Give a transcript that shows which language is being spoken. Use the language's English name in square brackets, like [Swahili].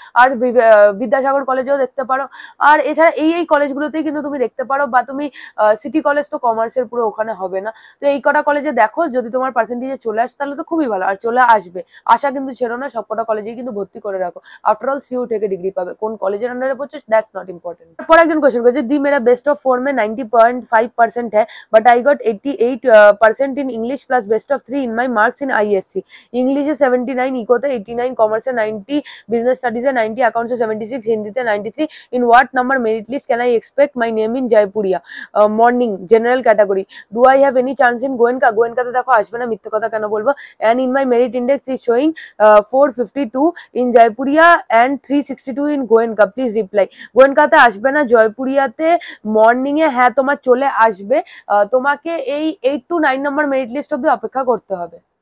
[Bangla] আর বিদ্যাসাগর কলেজেও দেখতে পারো। আর এছাড়া এই কলেজগুলোতেই কিন্তু তুমি দেখতে পারো, বা তুমি সিটি কলেজ তো কমার্সের পুরো ওখানে হবে না। তো এই কটা কলেজে দেখো, যদি তোমার পার্সেন্টেজে চলে আসে তাহলে তো খুবই ভালো, আর চলে আসবে, আশা কিন্তু ছেড়ো না, সবকটা কলেজেই কিন্তু ভর্তি করে রাখো। আফটার অল সিইউ থেকে ডিগ্রি পাবে, কোন কলেজের আন্ডারে পড়ছো [English] That's not important. [Bangla] পর একজন কোয়েশ্চেন করেছে, [English] The मेरा best of 4 में 90.5% है, but I got 88% in English plus best of 3 in my marks in ISC. [Hindi] English है 79, इको थे 89, कॉमर्स है 90, बिजनेस स्टडीज है 90, अकाउंट्स है 76, हिंदी थे 93। [English] In what number merit list can I expect my name in Jaipuria morning general category? Do I have any chance in Goenka? [Bangla] गोयनकाতে দেখো আসবে না, মিথ্যা কথা কেন বলবো? [English] And in my merit index is showing 452 in Jaipuria and 362 in Goenka, please reply. [Bangla] গোয়েনকাতে আসবে না, জয়পুরিয়াতে morning এ হ্যাঁ তোমার চলে আসবে, তোমাকে এই 8 to 9 নম্বর মেরিট লিস্ট অব্দি অপেক্ষা করতে হবে।